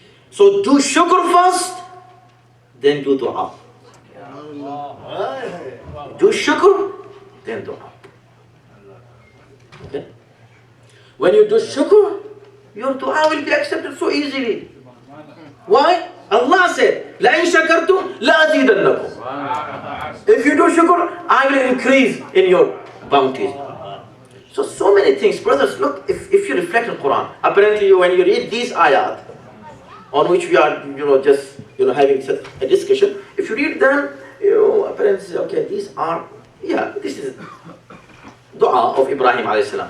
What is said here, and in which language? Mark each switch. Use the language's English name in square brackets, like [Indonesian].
[English] So do shukr first, then do dua. Do shukr, then dua. Okay? When you do shukr, your dua will be accepted so easily. Why? Allah said, [Arabic] لَإِن شَكَرْتُمْ لَأَزِيدَنَّكُمْ. [English] If you do shukr, I will increase in your bounties. So many things. Brothers, look, if you reflect on Quran, apparently when you read these ayat, on which we are, just, having a discussion, if you read them, apparently say, okay, these are, this is dua of Ibrahim alayhi salam.